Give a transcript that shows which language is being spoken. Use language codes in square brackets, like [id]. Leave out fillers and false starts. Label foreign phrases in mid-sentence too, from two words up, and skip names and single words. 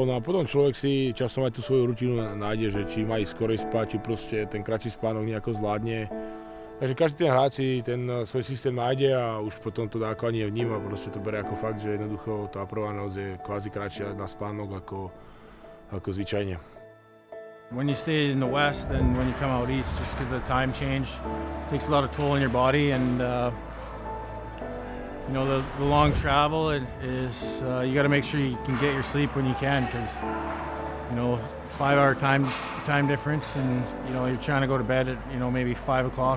[sk] No a potom človek si časom aj tú svoju rutinu nájde, že či má ísť skorej spať, či proste ten kratší spánok nejako zvládne. Takže každý ten hráč si ten svoj systém nájde a už potom to dá ako ani vníma, proste to bere ako fakt, že jednoducho tá prvá noc je kvázi kratšia na spánok ako zvyčajne. [en] When you stay in the west and when you come out east, just because of the time change, it takes a lot of toll on your body, and you know, the long travel is you got to make sure you can get your sleep when you can, because you know, 5-hour time difference, and you know, you're trying to go to bed at, you know, maybe 5 o'clock.